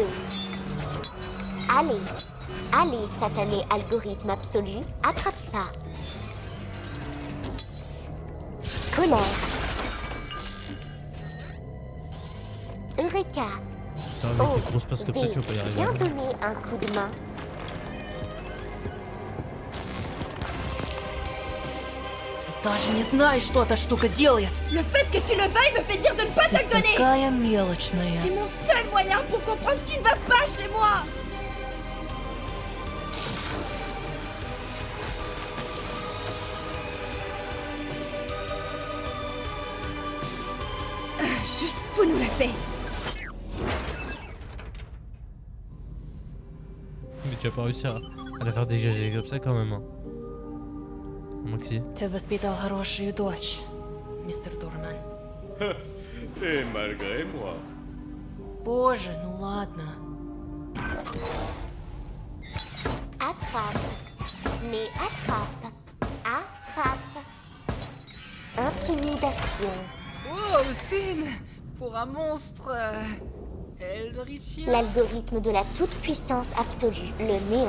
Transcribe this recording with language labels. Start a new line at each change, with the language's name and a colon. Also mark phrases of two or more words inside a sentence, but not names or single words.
French: Allez, allez, satané algorithme absolu, attrape ça. Colère. Eureka. Putain, mais t'es grosse parce que peut-être tu vas pas y arriver. Viens donner un coup de main.
Russian: Даже не знаешь, что эта штука делает.
French: Le fait que tu le veuilles me fait dire de ne pas te le donner.
Russian: Такая мелочная.
French: C'est mon seul moyen pour comprendre ce qui ne va pas chez moi. Juste pour nous la paix. Mais tu vas pas réussir à la faire dégager comme ça quand même. Hein. Maxi.
Russian: Ты воспитал хорошую дочь, мистер Дурман.
French: Et malgré moi.
Russian: Боже, ну ладно.
French: Attrape. Mais attrape. Attrape. Intimidation. Wow, Sin! Pour un monstre... Eldritchien. L'algorithme de la toute-puissance absolue, le néant.